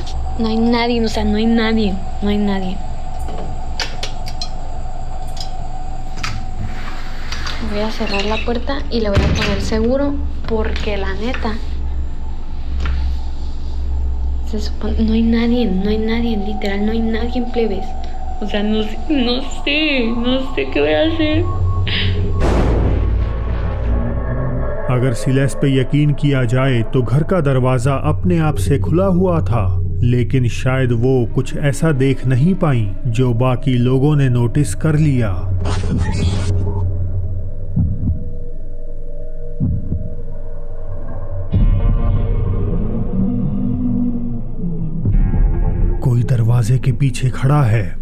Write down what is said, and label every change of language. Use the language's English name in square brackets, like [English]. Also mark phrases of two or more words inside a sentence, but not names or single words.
[Spanish] No hay nadie, o sea, no hay nadie, no hay nadie. Voy a cerrar la puerta y le voy a poner seguro porque la neta se supone, no hay nadie, literal, no hay nadie en plebes. O sea, no sé qué voy a hacer. [Hindi] अगर सिलेस पे यकीन किया जाए तो घर का दरवाजा अपने आप से खुला हुआ था, लेकिन शायद वो कुछ ऐसा देख नहीं पाई जो बाकी लोगों ने नोटिस कर लिया। कोई दरवाजे के पीछे खड़ा है।